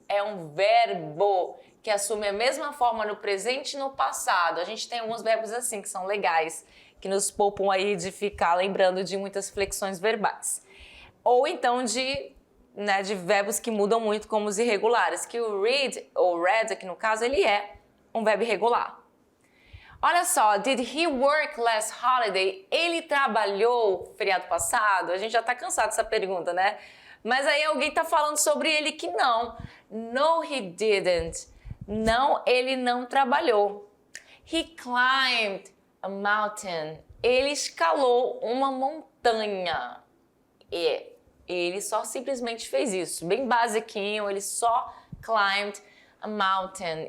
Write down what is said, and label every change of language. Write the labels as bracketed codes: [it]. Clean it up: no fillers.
[pt] É um verbo que assume a mesma forma no presente e no passado. A gente tem alguns verbos assim que são legais, que nos poupam aí de ficar lembrando de muitas flexões verbais. Ou então de verbos que mudam muito, como os irregulares, que o read, ou read aqui no caso, ele é um verbo irregular. Olha só, [en] did he work last holiday? [pt] Ele trabalhou feriado passado? A gente já tá cansado dessa pergunta, né? Mas aí alguém tá falando sobre ele que não. [en] No, he didn't. [pt] Não, ele não trabalhou. [en] He climbed a mountain. [pt] Ele escalou uma montanha. E ele só simplesmente fez isso, bem basiquinho, ele só climbed a mountain.